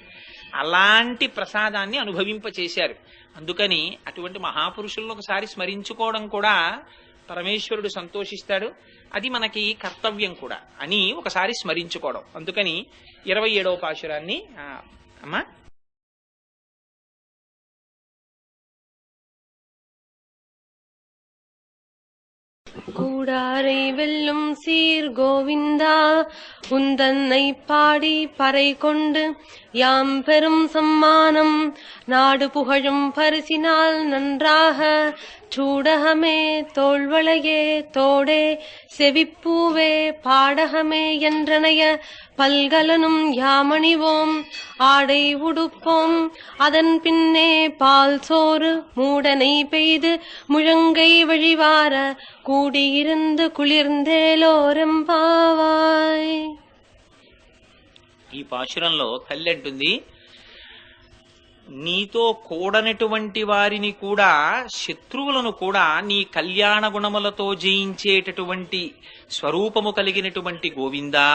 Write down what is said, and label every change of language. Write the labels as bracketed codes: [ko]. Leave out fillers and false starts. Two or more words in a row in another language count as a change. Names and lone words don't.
[te] అలాంటి ప్రసాదాన్ని అనుభవింపచేశారు. అందుకని అటువంటి మహాపురుషులను ఒకసారి స్మరించుకోవడం కూడా పరమేశ్వరుడు సంతోషిస్తాడు. అది మనకి కర్తవ్యం కూడా అని ఒకసారి స్మరించుకోవడం. అందుకని 27వ పాశురాన్ని అమ్మా [ta] கூடாரை வெல்லும் சீர் கோவிந்தா உந்தன்னை பாடி பறை கொண்டு யாம் பெரும் சம்மானம் நாடு புகழும் பரிசினால் நன்றாக சூடகமே தோள்வளையே தோடே செவிப்பூவே பாடகமே என்றனைய பல்கலனும் யாமணிவோம் ஆடை உடுப்போம் அதன் பின்னே பால் சோறு மூடனை பெய்து முழங்கை வழிவார கூடியிருந்து కుళిర్ందేలోరెంపావాయ్. [te] ఈ పాశురంలో తల్లి అంటుంది, నీతో కూడనటువంటి వారిని కూడా, శత్రువులను కూడా నీ కళ్యాణ గుణములతో జయించేటటువంటి స్వరూపము కలిగినటువంటి గోవిందా.